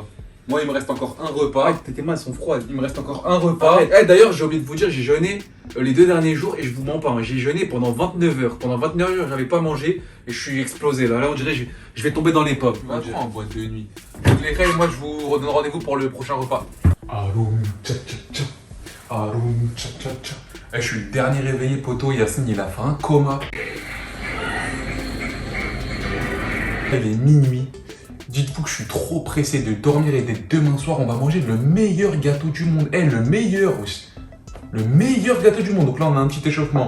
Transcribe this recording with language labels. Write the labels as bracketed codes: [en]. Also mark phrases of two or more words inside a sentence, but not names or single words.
[fr] Moi, il me reste encore un repas. Tes mains sont froides. Il me reste encore un repas. D'ailleurs, j'ai oublié de vous dire, j'ai jeûné les 2 derniers jours et je vous mens pas. Hein, j'ai jeûné pendant 29 heures. Pendant 29 heures, j'avais pas mangé et je suis explosé. Là on dirait je vais tomber dans les pommes. En boîte de nuit. Donc les frères, moi, je vous redonne rendez-vous pour le prochain repas. Aroum, tcha tcha tcha. Aroum, tcha tcha tcha. Je suis le dernier réveillé, poteau. Yacine, il a fait un coma. Il est minuit. Dites-vous que je suis trop pressé de dormir et dès demain soir, on va manger le meilleur gâteau du monde. Le meilleur aussi. Le meilleur gâteau du monde. Donc là, on a un petit échauffement.